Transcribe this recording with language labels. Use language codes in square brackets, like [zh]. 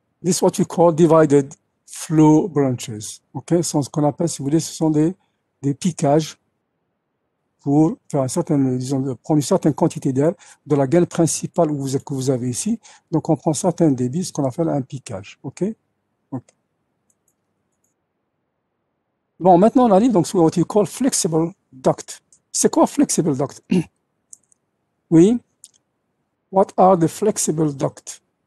[en] This is what we call divided flow branches. OK? [fr] Ce qu'on appelle, si vous voulez, ce sont des piquages pour faire disons, prendre une certaine quantité d'air de la gaine principale que vous avez ici. Donc, on prend certains débits, ce qu'on appelle un piquage. OK? Okay. Bon, maintenant, on arrive donc sur [en] what you call flexible duct. C'est quoi flexible duct? [fr] Oui. [en] What are the flexible duct?